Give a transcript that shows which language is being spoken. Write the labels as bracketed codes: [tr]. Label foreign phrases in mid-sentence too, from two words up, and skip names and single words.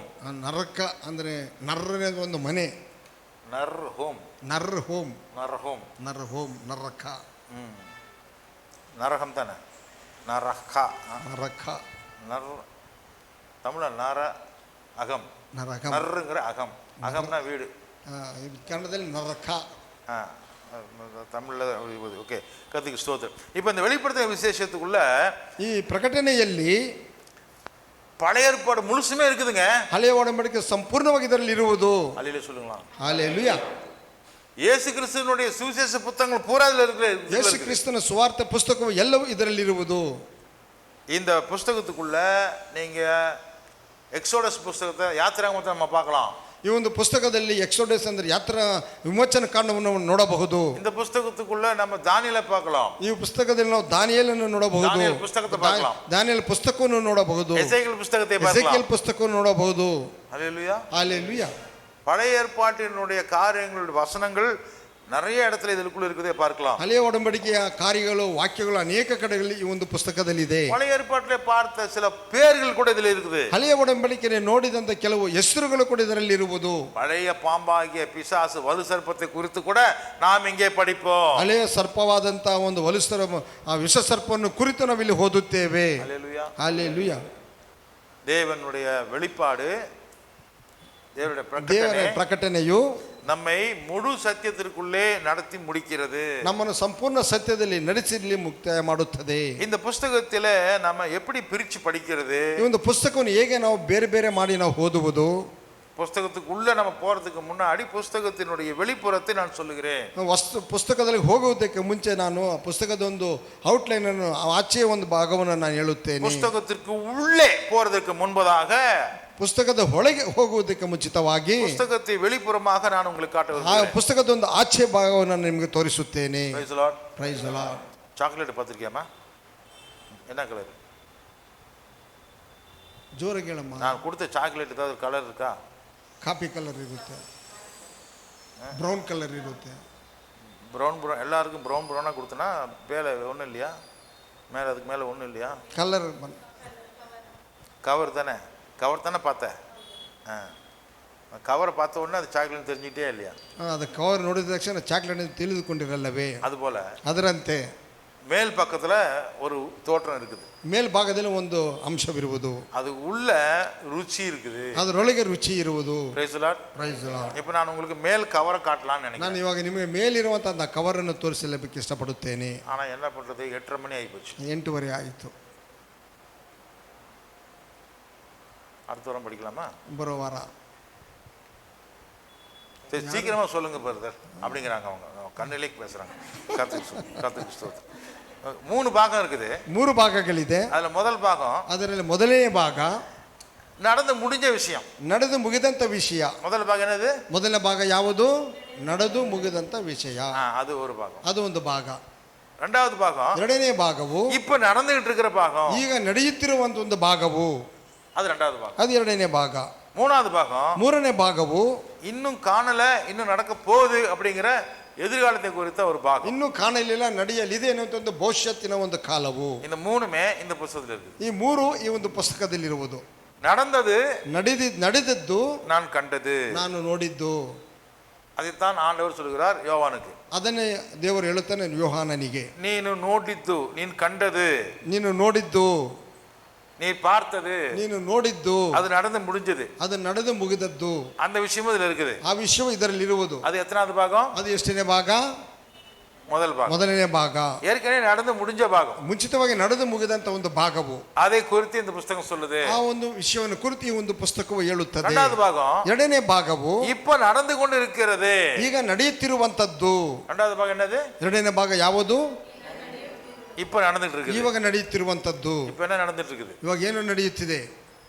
[kn] ನರಕ ಅಂದ್ರೆ ನರ್ರನೇ ಒಂದು ಮನೆ. ನರ್ ಹೋಮ್. ನರ್ ಹೋಮ್. ನರ್ ಹೋಮ್. ನರ್ ಹೋಮ್. ನರಕ. [ta] நரகம் தானே. நரக. நரக. நர் தமிழ்ல நர அகம். நரகம். நர்ங்கிற அகம். அகம்னா வீடு. [kn] கன்னடದಲ್ಲಿ ನರಕ. [ta] தமிழ்ல ஓகே. கர்த்தருக்கு ஸ்தோத்திரம். இப்போ இந்த வெளிப்படுத்தின விசேஷத்துக்குள்ள [kn] ಈ ಪ್ರಕಟಣೆಯಲ್ಲಿ [ta] பழைய ஏற்பாடு முழுசுமே இருக்குதுங்க. [kn] ಹಳೆಯ ಒಡಂಬಡಿಕೆ ಸಂಪೂರ್ಣವಾಗಿ ಇದರಲ್ಲಿ ಇರುವುದು. [ta] அல்லேலூயா சொல்லுங்களா? ஹல்லேலூயா. இயேசு கிறிஸ்துவினுடைய சுவிசேஷ புத்தகங்கள் பூரா இதுல இருக்கு. [kn] ಯೇಸು ಕ್ರಿಸ್ತನ ಸುವಾರ್ತೆ ಪುಸ್ತಕವು ಎಲ್ಲವೂ ಇದರಲ್ಲಿ ಇರುವುದು. [ta] இந்த புத்தகத்துக்குள்ள நீங்க எக்ஸோடஸ் புத்தகத்தை யாத்திராகமத்தை நம்ம பார்க்கலாம். [kn] ಈ ಒಂದು ಪುಸ್ತಕದಲ್ಲಿ ಎಕ್ಸೋಡಸ್ ಅಂದ್ರೆ ಯಾತ್ರಾ ವಿಮೋಚನ ಕಾಂಡವನ್ನು ನೋಡಬಹುದು. [ta] இந்த புத்தகத்துக்குள்ள நம்ம தானியேலை பார்க்கலாம். [kn] ಈ ಪುಸ್ತಕದಲ್ಲಿ ನಾವು ದಾನಿಯೇಲನ್ನು ನೋಡಬಹುದು. [ta] தானியேல் புத்தகத்தை பார்க்கலாம். [kn] ದಾನಿಯೇಲ್ ಪುಸ್ತಕವನ್ನು ನೋಡಬಹುದು. [ta] எசேக்கியேல் புத்தகத்தை பார்க்கலாம். [kn] எசேக்கியேல் ಪುಸ್ತಕವನ್ನು ನೋಡಬಹುದು. [ta] ஹல்லேலூயா. ஹல்லேலூயா. பழைய ஏற்பாட்டினுடைய காரியங்களுடைய வசனங்கள் நிறைய இடத்துல ಇದಕ್ಕೂ இருக்குதே பார்க்கலாம். [kn] ಹಳೆಯ ಒಡಂಬಡಿಕೆಯ ಕಾರ್ಯಗಳು ವಾಕ್ಯಗಳು ಅನೇಕ ಕಡೆಗಳಲ್ಲಿ ಈ ಒಂದು ಪುಸ್ತಕದಲ್ಲಿ ಇದೆ. [ta] பழைய ஏற்பாட்டிலே பார்த்த சில பேர்கள் கூட ಇದರಲ್ಲಿ இருக்குது. [kn] ಹಳೆಯ ಒಡಂಬಡಿಕೆಯಲ್ಲಿ ನೋಡಿದಂತ ಕೆಲವು ಹೆಸರುಗಳು ಕೂಡ ಇದರಲ್ಲಿ ಇರುವುದು. [ta] பழைய பாம்பாகிய பிசாசு வலு சர்ப்பத்தை குறித்து கூட நாம் இங்கே படிப்போம். [kn] ಹಳೆಯ ಸರ್ಪವಾದಂತ ಒಂದು ವಲುಸರ ವಿಷ ಸರ್ಪವನ್ನು ಕುರಿತು ನಾವು ಇಲ್ಲಿ ಓದುತ್ತೇವೆ. [ta] ஹல்லேலூயா. ஹல்லேலூயா. தேவனுடைய வெளிப்பாடு, [kn] ದೇವರ ಪ್ರಕಟಣೆಯು [ta] நம்மை முழு சத்தியத்திற்குள்ளே நடத்தி முடிக்கிறது. [kn] ನಮ್ಮನ್ನು ಸಂಪೂರ್ಣ ಸತ್ಯದಲ್ಲಿ ನಡೆಸಲಿ ಮುಕ್ತಾಯ ಮಾಡುತ್ತದೆ. [ta] இந்த புத்தகத்திலே நம்ம எப்படி பிரிச்சு படிக்கிறது? [kn] ಈ ಒಂದು ಪುಸ್ತಕವನ್ನು ಹೇಗೆ ನಾವು ಬೇರೆ ಬೇರೆ ಮಾಡಿ ನಾವು ಓದುವುದು? [ta] புத்தகத்துக்குள்ள நம்ம போறதுக்கு முன்னாடி புத்தகத்தினுடைய வெளிப்புறத்தை நான் சொல்லுகிறேன். [kn] ಪುಸ್ತಕದಲ್ಲಿ ಹೋಗುವುದಕ್ಕೆ ಮುಂಚೆ ನಾನು ಪುಸ್ತಕದ ಒಂದು ಔಟ್ಲೈನ್ ಅನ್ನು ಆಚೆಯ ಒಂದು ಭಾಗವನ್ನು ನಾನು ಹೇಳುತ್ತೇನೆ. [ta] புத்தகத்திற்கு உள்ளே போறதுக்கு முன்பதாக [kn] ಪುಸ್ತಕದ ಒಳಗೆ ಹೋಗುವುದಕ್ಕೆ ಮುಂಚಿತವಾಗಿ [ta] புத்தகத்தை வெளிப்புறமாக ನಾನು உங்களுக்கு காட்டுவேன். [kn] ಆ ಪುಸ್ತಕದ ಒಂದು ಆಚೆ ಭಾಗವನ್ನು ನಾನು ನಿಮಗೆ ತೋರಿಸುತ್ತೇನೆ. [en] Praise the Lord. Praise the Lord. [ta] சாக்லேட் பார்த்திருக்கியாமா? என்ன கலர்? [kn] ಜೋರಾಗಿ ಹೇಳಮ್ಮ. [ta] நான் கொடுத்த சாக்லேட் ஏதாவது கலர் இருக்கா? [en] coffee colour [kn] ಇರುತ್ತೆ, [en] brown colour [kn] ಇರುತ್ತೆ. [ta] ப்ரௌன் எல்லாருக்கும் ப்ரௌனாக கொடுத்தனா மேலே ஒன்றும் இல்லையா? மேலே அதுக்கு மேலே ஒன்றும் இல்லையா? கலர் கவர் தானே, கவர் தானே பார்த்தேன். கவரை பார்த்த உடனே அது சாக்லேட் தெரிஞ்சுக்கிட்டே இல்லையா? [kn] ಅದು ಕವರ್ ನೋಡಿದ ತಕ್ಷಣ ಚಾಕ್ಲೇಟ್ ತಿಳಿದುಕೊಂಡಿರಲ್ಲವೇ? [ta] அதுபோல் [kn] ಅದರಂತೆ [ta] மேல் பக்கத்தில் ஒரு தோற்றம் இருக்குது, [kn] ಮೇಲ್ಭಾಗದಲ್ಲಿ ಒಂದು ಅಂಶವಿರುವುದು, [ta] அது உள்ள ருச்சி இருக்குது, [kn] ಅದರೊಳಗೆ ರುಚಿ ಇರುವುದು. [en] Praise the Lord. Praise the Lord. [ta] இப்போ ನಾನು உங்களுக்கு மேல் கவரை காட்டலாம்னு நினைக்கிறேன். [kn] ನಾನು ಇವಾಗ ನಿಮಗೆ ಮೇಲಿರುವಂತಹ ಕವರನ್ನು ತೋರಿಸಲಿಕ್ಕೆ ಇಷ್ಟಪಡುತ್ತೇನೆ. [ta] ஆனால் என்ன பண்ணுறது, 8:30 மணி ஆகிப்போச்சு. [kn] 8:30 ಆಯಿತು. [ta] அடுத்த வாரம் படிக்கலாமா? [kn] ಬರೋ ವಾರ. [ta] சரி சீக்கிரமாக சொல்லுங்க பிரதர் அப்படிங்கிறாங்க, அவங்க கண்ணிலே பேசுகிறாங்க. கர்த்தருக்கு ஸ்தோத்திரம். 3 பாகம் இருக்குது, [kn] 3 ಭಾಗಗಳಿದೆ. [ta] அதில் முதல் பாகம், [kn] ಅದರಲ್ಲಿ ಮೊದಲನೇ ಭಾಗ [ta] நடந்து முடிஞ்ச விஷயம், [kn] ನಡೆದು ಮುಗಿದಂತ ವಿಷಯ. [ta] முதல் பாகம் என்னது? [kn] ಮೊದಲನೇ ಭಾಗ ಯಾವುದು? ನಡೆದು ಮುಗಿದಂತ ವಿಷಯ. [ta] அது ஒரு பாகம். [kn] ಅದು ಒಂದು ಭಾಗ. [ta] ரெண்டாவது பாகம், [kn] ಎರಡನೇ ಭಾಗವು [ta] இப்ப நடந்துகிட்டு இருக்கிற பாகம், [kn] ಈಗ ನಡೆಯುತ್ತಿರುವಂತ ಒಂದು ಭಾಗವು, [ta] அது ரெண்டாவது பாகம். [kn] ಅದು ಎರಡನೇ ಭಾಗ. [ta] மூணாவது பாகம், [kn] ಮೂರನೇ ಭಾಗವು [ta] இன்னும் காணல, இன்னும் நடக்க போகுது அப்படிங்கிற எதிர்காலத்தை குறித்த ஒரு பாகம். [kn] ಇನ್ನೂ ಕಾಣಲಿಲ್ಲ, ನಡೆಯಲಿದೆ ಅನ್ನುವಂತ ಒಂದು ಭವಿಷ್ಯತ್ತಿನ ಒಂದು ಕಾಲವು. [ta] இந்த மூணுமே இந்த புத்தகத்தில் இருக்கு. [kn] ಈ ಮೂರು ಈ ಒಂದು ಪುಸ್ತಕದಲ್ಲಿರುವುದು. [ta] நடந்தது [kn] ನಡೆದದ್ದು [ta] நான் கண்டது, [kn] ನಾನು ನೋಡಿದ್ದು. [ta] அதைத்தான் ஆண்டவர் சொல்கிறார் யோவானுக்கு. [kn] ಅದನ್ನೇ ದೇವರು ಹೇಳುತ್ತಾನೆ ಯೋಹಾನನಿಗೆ, ನೀನು ನೋಡಿದ್ದು, ನೀನು ಕಂಡது, ನೀನು ನೋಡಿದ್ದು, [ta] நீ பார்த்தது, [kn] ನೀನು ನೋಡಿದ್ದು, [ta] அது நடந்து முடிஞ்சது, [kn] ಅದು ನಡೆದು ಮುಗಿದದ್ದು. [ta] அந்த விஷயமும் இதுல இருக்குது. [kn] ಆ ವಿಷಯವು ಇದರಲ್ಲಿ ಇರುವುದು. [ta] அது எத்தனாவது பாகம்? [kn] ಅದು ಎಷ್ಟನೇ ಭಾಗ? [ta] முதல் பாகம், [kn] ಮೊದಲನೇ ಭಾಗ. [ta] ஏற்கனவே நடந்து முடிஞ்ச பாகம், [kn] ಮುಂಚಿತವಾಗಿ ನಡೆದು ಮುಗಿದಂತ ಒಂದು ಭಾಗವು. [ta] அதை குறித்து இந்த புத்தகம் சொல்லுது. [kn] ಆ ಒಂದು ವಿಷಯವನ್ನು ಕುರಿತು ಈ ಒಂದು ಪುಸ್ತಕವು ಹೇಳುತ್ತದೆ. [ta] இரண்டாவது பாகம், [kn] ಎರಡನೇ ಭಾಗವು [ta] இப்ப நடந்து கொண்டு இருக்கிறது, [kn] ಈಗ ನಡೆಯುತ್ತಿರುವಂತದ್ದು. [ta] இரண்டாவது பாகம் என்னது? [kn] ಎರಡನೇ ಭಾಗ ಯಾವುದು? [ta] இப்ப நடந்துட்டு இருக்குது. [kn] ಇವಾಗ ನಡೆಯುತ್ತಿರುವಂತದ್ದು. [ta] இப்ப என்ன நடந்துட்டு இருக்குது?